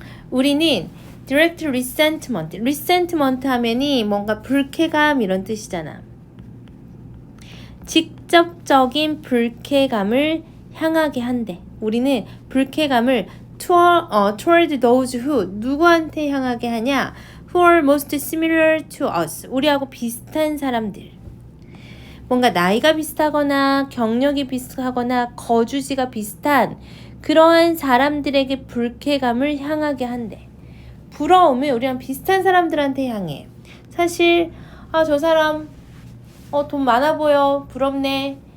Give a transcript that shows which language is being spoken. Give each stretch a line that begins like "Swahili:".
Korean: 우리는
English: direct resentment
Korean: 하면이 뭔가 불쾌감 이런 뜻이잖아. 직접적인 불쾌감을 향하게 한대. 우리는 불쾌감을
English: toward those who
Korean: 누구한테 향하게 하냐?
English: Who are most similar to us.
Korean: 우리하고 비슷한 사람들. 뭔가 나이가 비슷하거나 경력이 비슷하거나 거주지가 비슷한 그러한 사람들에게 불쾌감을 향하게 한대. 부러움은 우리랑 비슷한 사람들한테 향해. 사실 저 사람 돈 많아 보여. 부럽네.